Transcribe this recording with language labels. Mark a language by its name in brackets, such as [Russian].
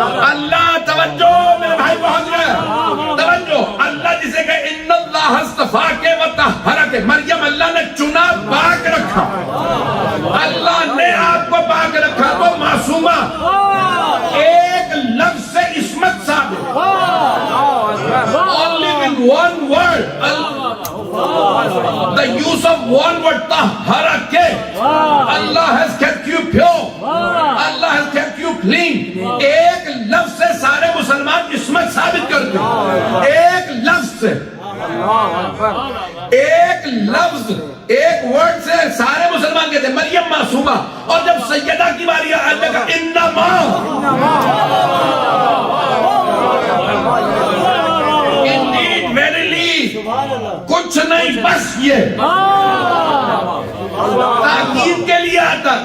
[Urdu] اللہ, توجہ, میرے بھائی پہنچ گئے, توجہ. اللہ جسے کہ [Arabic] ان اللہ اصطفاک و طہرک, [Urdu] مریم اللہ نے چنا, پاک رکھا. اللہ نے آپ کو پاک رکھا تو معصومہ. ایک لفظ سے عصمت ثابت. [English] Only with one word, the use of one word, طہرک. Allah has kept you pure. Allah has kept you clean. [Urdu] ایک لفظ سے سارے مسلمان عصمت ثابت کرتے ہیں. ایک لفظ سے, ایک لفظ, ایک ورڈ سے سارے مسلمان کہتے ہیں مریم معصومہ. اور جب سیدہ کی باری آئی, اللہ کا انما, [English] indeed, verily, [Urdu] کچھ نہیں بس یہ تاکید کے لیے آتا.